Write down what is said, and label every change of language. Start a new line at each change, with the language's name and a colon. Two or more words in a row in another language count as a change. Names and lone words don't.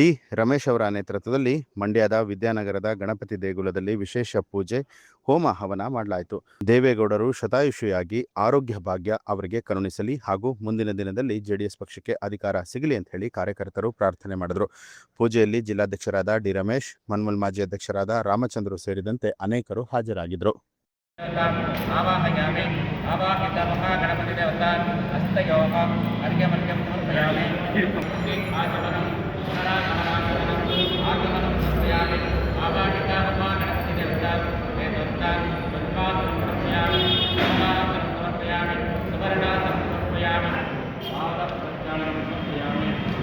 Kannada: ರಮೇಶ್ ಅವರ ನೇತೃತ್ವದಲ್ಲಿ ಮಂಡ್ಯದ ವಿದ್ಯಾನಗರದ ಗಣಪತಿ ದೇಗುಲದಲ್ಲಿ ವಿಶೇಷ ಪೂಜೆ, ಹೋಮ ಹವನ ಮಾಡಲಾಯಿತು. ದೇವೇಗೌಡರು ಶತಾಯುಷಿಯಾಗಿ ಆರೋಗ್ಯ ಭಾಗ್ಯ ಅವರಿಗೆ ಕರುಣಿಸಲಿ ಹಾಗೂ ಮುಂದಿನ ದಿನದಲ್ಲಿ ಜೆಡಿಎಸ್ ಪಕ್ಷಕ್ಕೆ ಅಧಿಕಾರ ಸಿಗಲಿ ಅಂತ ಹೇಳಿ ಕಾರ್ಯಕರ್ತರು ಪ್ರಾರ್ಥನೆ ಮಾಡಿದರು. ಪೂಜೆಯಲ್ಲಿ ಜಿಲ್ಲಾಧ್ಯಕ್ಷರಾದ ಡಿ. ರಮೇಶ್, ಮನ್ಮಲ್ ಮಾಜಿ ಅಧ್ಯಕ್ಷರಾದ ರಾಮಚಂದ್ರು ಸೇರಿದಂತೆ ಅನೇಕರು ಹಾಜರಾಗಿದ್ದರು.
Sanskrit: आवाहयामि आवाहित महागणपति देवता हस्तयोः अर्घ्यमर्घ्यं समर्पयामि आचमनं आगमनं समर्पयामि आवाहित महागणपति देवता वेदोक्ता पद्मासनं समर्पयामि सोमासनं समर्पयामि सुवर्णासनं समर्पयामि पादप्रक्षालनं समर्पयामि